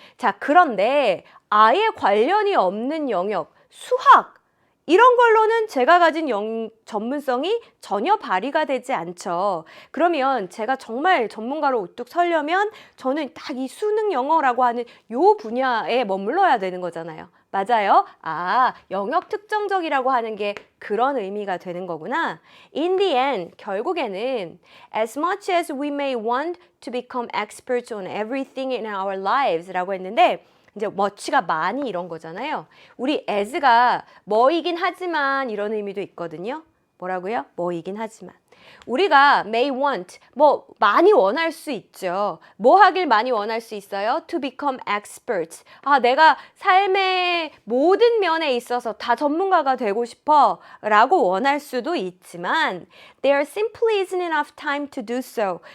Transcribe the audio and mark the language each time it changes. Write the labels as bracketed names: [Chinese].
[Korean] 자, 그런데 아예 관련이 없는 영역, 수학 이런 걸로는 제가 가진 전문성이 전혀 발휘가 되지 않죠. 그러면 제가 정말 전문가로 우뚝 서려면 저는 딱 이 수능 영어라고 하는 요 분야에 머물러야 되는 거잖아요. 맞아요? 아, 영역 특정적이라고 하는 게 그런 의미가 되는 거구나. [English] In the end, [Korean] 결국에는 [English] as much as we may want to become experts on everything in our lives [Korean] 라고 했는데 이제 much가 많이 이런 거잖아요. 우리 as가 뭐이긴 하지만 이런 의미도 있거든요. 뭐라고요? 뭐이긴 하지만. 우리가 may want, 뭐 많이 원할 수 있죠. 뭐 하길 많이 원할 수 있어요? [English] To become experts. [Korean] 아, 내가 삶의 모든 면에 있어서 다 전문가가 되고 싶어 라고 원할 수도 있지만 [English] there simply isn't enough time to do so.